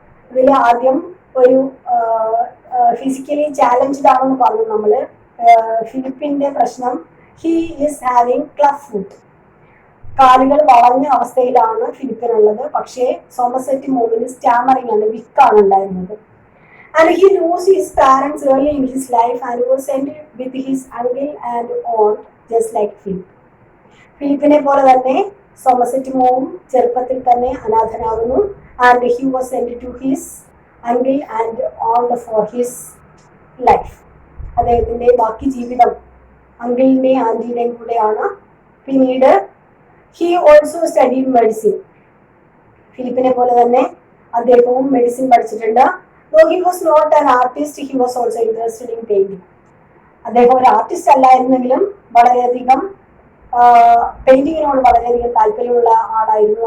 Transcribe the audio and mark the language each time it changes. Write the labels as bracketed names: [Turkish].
[Malayalam] ഇതിൽ ആദ്യം ഒരു ഫിസിക്കലി ചാലഞ്ച്ഡ് ആണെന്ന് പറഞ്ഞു നമ്മള്. ഫിലിപ്പിന്റെ പ്രശ്നം, [English] He is having club foot. [Malayalam] കാലുകൾ വളഞ്ഞ അവസ്ഥയിലാണ് ഫിലിപ്പിനുള്ളത്. പക്ഷേ സോമർസെറ്റ് മോമിന് സ്റ്റാമറിംഗ് ആണ്, വിക്കാണ് ഉണ്ടായിരുന്നത്. [English] And he lost his parents early in his life and was sent with his uncle and aunt just like Philip. [Malayalam] ഫിലിപ്പിനെ പോലെ തന്നെ സോമർസെറ്റ് മോം ചെറുപ്പത്തിൽ തന്നെ അനാഥനാകുന്നു. [English] And he was sent to his uncle and aunt for his life. [Malayalam] അദ്ദേഹത്തിന്റെ ബാക്കി ജീവിതം അങ്കിളിന്റെയും ആന്റിയുടെയും കൂടെയാണ്. പിന്നീട് [English] he also studied medicine. [Malayalam] ഫിലിപ്പിനെ പോലെ തന്നെ അദ്ദേഹവും മെഡിസിൻ പഠിച്ചിട്ടുണ്ട്. [English] Though he was not an artist, he was also interested in painting. [Malayalam] അദ്ദേഹം ഒരു ആർട്ടിസ്റ്റ് അല്ലായിരുന്നെങ്കിലും വളരെയധികം പെയിന്റിങ്ങിനോട് വളരെയധികം താല്പര്യമുള്ള ആളായിരുന്നു.